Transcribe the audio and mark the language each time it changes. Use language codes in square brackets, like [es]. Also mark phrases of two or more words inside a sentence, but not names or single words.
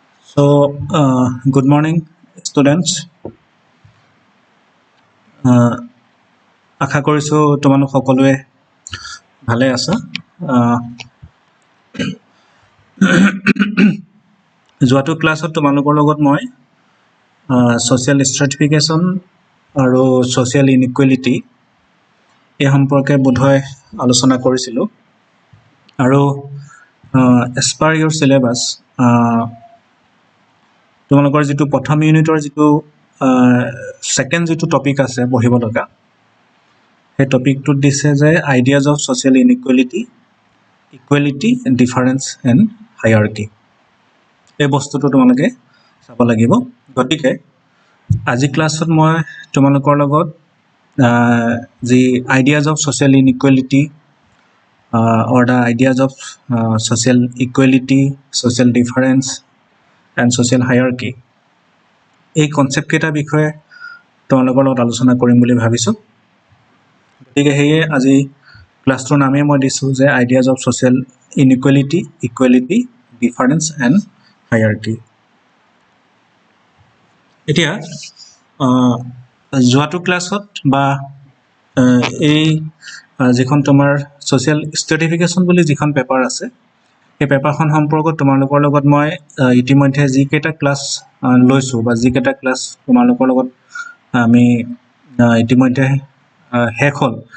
[en] So, good morning, students. [as] আশা কৰিছো তোমালোক সকলোৱে ভালে আছা। যোৱাটো ক্লাছত তোমালোকৰ লগত মই [en] social stratification [as] আৰু [en] social inequality [as] এই সম্পৰ্কে বোধহয় আলোচনা কৰিছিলোঁ আৰু [en] as per your syllabus [as] তোমালোকৰ যেটো প্ৰথম ইউনিটৰ যেটো সেকেন্ড যেটো টপিক আছে পঢ়িব লগা এই টপিকটো দিছে যে [en] ideas of social inequality equality difference and [as] হায়ারার্কি এই বস্তুটো তোমালোকে চাব লাগিব গতিকে আজি ক্লাছত মই তোমালোকৰ লগত the [en] ideas of social inequality or the ideas of social equality, social difference and social hierarchy [as] এই কনসেপ্ট কেইটা বিষয়ে তোমালোকৰ লগত আলোচনা কৰিম বুলি ভাবিছো গতিকে হেয়ে আজি ক্লাছটোৰ নামে মই দিছো যে [en] ideas of social inequality equality difference and hierarchy [as] এতিয়া যোৱাটো ক্লাছত বা এই যিখন তোমাৰ [en] social stratification [as] বুলি যিখন পেপাৰ আছে এই পেপাৰখন সম্পৰ্কত তোমালোকৰ লগত মই ইতিমধ্যে যি কেইটা ক্লাছ লৈছো বা যি কেইটা ক্লাছ তোমালোকৰ লগত আমি ইতিমধ্যে শেষ হ'ল